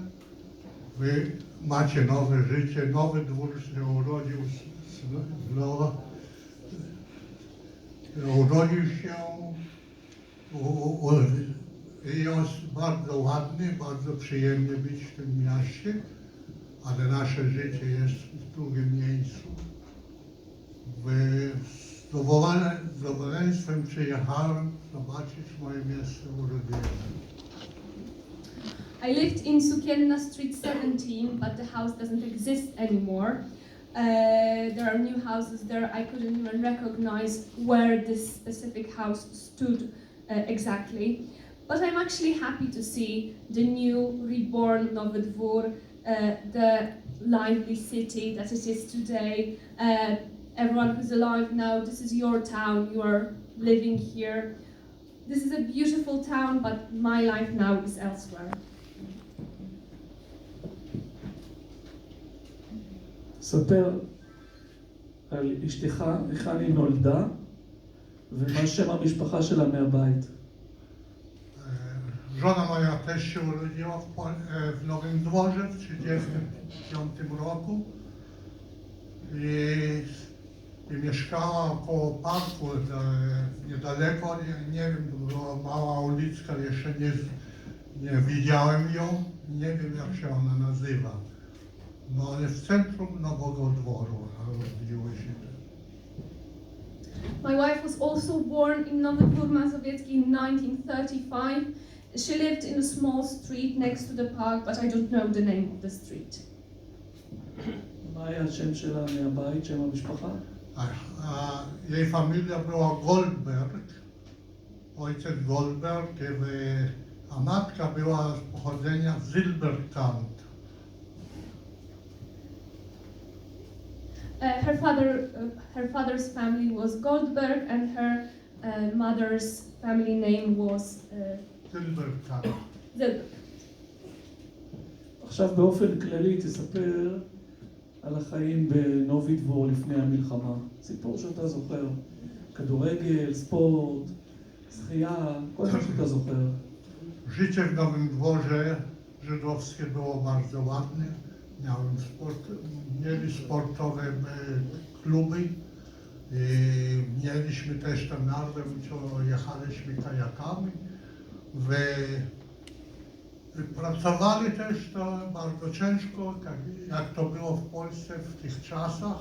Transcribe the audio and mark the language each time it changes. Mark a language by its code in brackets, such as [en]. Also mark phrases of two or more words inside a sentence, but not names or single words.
[pl] Wy macie nowe życie, Nowy Dwór się urodził urodził się i jest bardzo ładny, bardzo przyjemnie być w tym mieście, ale nasze życie jest w drugim miejscu. Z zadowolenstwem przyjechałem zobaczyć moje miejsce urodzenia. [en] I lived in Sukienna Street 17, but the house doesn't exist anymore. There are new houses there. I couldn't even recognize where this specific house stood exactly. But I'm actually happy to see the new reborn Nowy Dwór, the lively city that it is today. Everyone who's alive now, this is your town, you are living here. This is a beautiful town, but my life now is elsewhere. [he] ספר על אשתך, היכן היא נולדה, ומה שם המשפחה שלה מהבית. [pl] Żona moja też się urodziła w Nowym Dworze w 1935 roku i i mieszkała koło parku, niedaleko, nie wiem, to była mała uliczka, jeszcze nie widziałem ją, nie wiem jak się ona nazywa. No ale w centrum Nowego Dworu rozbiły się te. [en] My wife was also born in Nowy Dwór Mazowiecki in 1935. She lived in a small street next to the park, but I don't know the name of the street. [he] מה היה השם שלה מהבית, שם המשפחה? [pl] Jej familia była Goldberg, ojciec Goldberg, a matka była z pochodzenia Zilberkant. [en] Her father's family was Goldberg, and her mother's family name was Zilberkant. Zilberg. [he] עכשיו באופן כללי תספר על החיים בנובי דבור לפני המלחמה. סיפור שאתה זוכר. כדורגל, ספורט, שחייה, כל מה שאתה זוכר. [pl] Życie w Nowym Dworze żydowskie było bardzo ładne. Mieli sportowe kluby. Mieliśmy też ten narwę, co jechaliśmy kajakami. Pracowali też to bardzo ciężko, jak to było w Polsce w tych czasach.